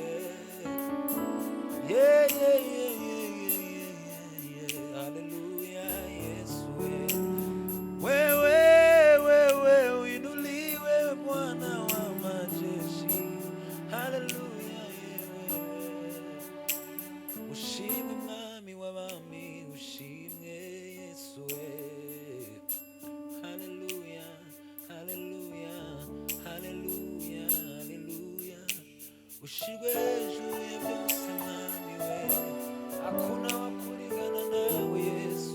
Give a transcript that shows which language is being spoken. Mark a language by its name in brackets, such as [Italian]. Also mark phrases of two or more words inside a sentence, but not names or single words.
[English] Yeah, yeah, yeah, yeah, yeah, yeah, yeah. [Swahili] Hallelujah, Yesu. Wewe uinuliwe Bwana wa majeshi. Hallelujah, yeah. Ushimwe mwami w'abami, ushimwe Yesu. Hallelujah, hallelujah, hallelujah, hallelujah. Ushimwe [Kinyarwanda] hejuru ya byose mwami we, [Swahili] hakuna wakulingana nawe Yesu.